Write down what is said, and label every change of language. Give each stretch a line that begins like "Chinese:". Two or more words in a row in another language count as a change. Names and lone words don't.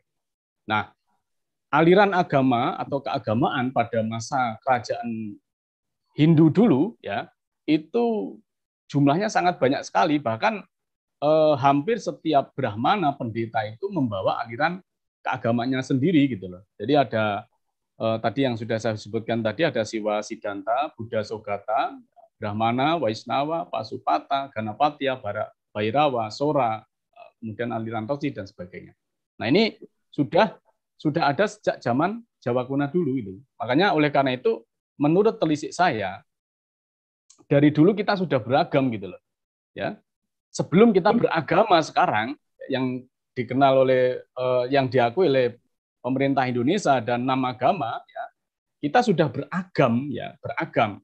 Indonesian: Nah, aliran agama atau keagamaan pada masa kerajaan Hindu dulu, ya, itu jumlahnya sangat banyak sekali. Bahkan hampir setiap brahmana pendeta itu membawa aliran keagamaannya sendiri, gitu loh. Jadi ada tadi yang sudah saya sebutkan tadi, ada Siwa Siddhanta, Buddha Sogata, Brahmana, Waisnawa, Pasupata, Ganapatya, Bhairawa, Sora, kemudian aliran Tosi dan sebagainya. Nah, ini sudah ada sejak zaman Jawa kuno dulu itu. Makanya oleh karena itu menurut telisik saya dari dulu kita sudah beragam, gitu loh. Ya. Sebelum kita beragama sekarang yang dikenal oleh yang diakui oleh pemerintah Indonesia dan 6 agama, ya, kita sudah beragam, ya, beragam.